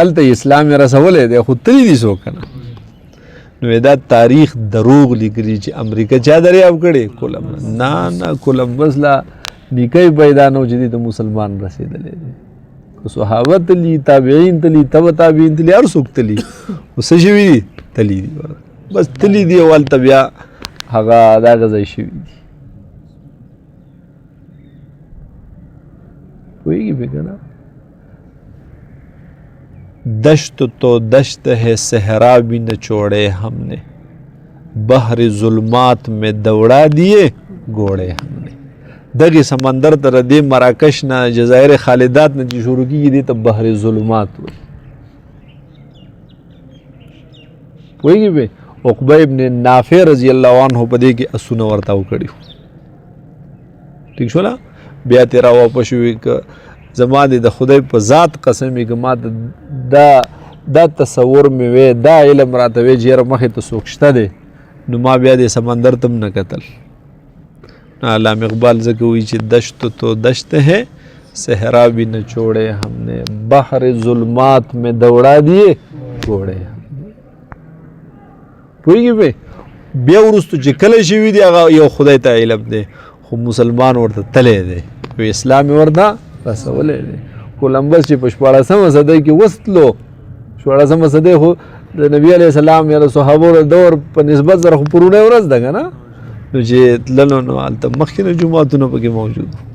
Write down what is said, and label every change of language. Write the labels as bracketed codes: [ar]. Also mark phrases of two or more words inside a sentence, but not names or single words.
[ps] هلته اسلام یې رسولی دی خو تلي دي څوک که نه نو دا تاریخ دروغ لیکلي چې امریکا چا دریاب کړی کولمبس نه کولمبس لا نیکۍ پیدا نه و چې دې ته مسلمان رسېدلی دی که صحابه تلي تابعین تلي تبه تابعین تلي هر څوک تلي خو څه شوي دي تلي دي بس تلي دي او هلته بیا هغه دغه ځای شوي دي پوهېږي پې که نه [ur] دشت تو دشت ہے صحرا بھی نہ چھوڑے ہم نے بحر ظلمات میں دوڑا دیے گھوڑے ہم نے [ps] دغه سمندر ته د مراکش نه جزایر خالدات نه چې شروع کېږي دې ته بحر ظلمات وایي پوهېږي پې عقبه ابن نافع [ar] رضی الله عنه [ps] په دې کې اسونه ورته وکړي ټیک شوله بیا ترې راواپس شوې که زما د خدای په ذات قسم وي که ما دا تصور مې وی دا علم راته وی چې یاره مخې ته څوک شته دی نو ما بیا د سمندر ته هم نه کتل. علامه اقبال ځکه وایي چې [ur] دشت تو دشت ہے صحرا بھی نہ چھوڑے ہم نے بحر ظلمات میں دوڑا دیے گھوڑے. [ps] پوهیږي به بیا وروستو چې کله شوي دي هغه یو خدای ته علم دی خو مسلمان ورته تلی دی اسلام یې ورته رسولی دی. کولمبس چې په 14مه صدۍ کې وستلو 14مه صدۍ خو د نبي [ar] علیه السلام [ps] یا د صحابو د دور په نسبت سره خو پرونی ورځ ده که نه نو چې تللو نو هلته مخکې نه جوماتونه پکې موجود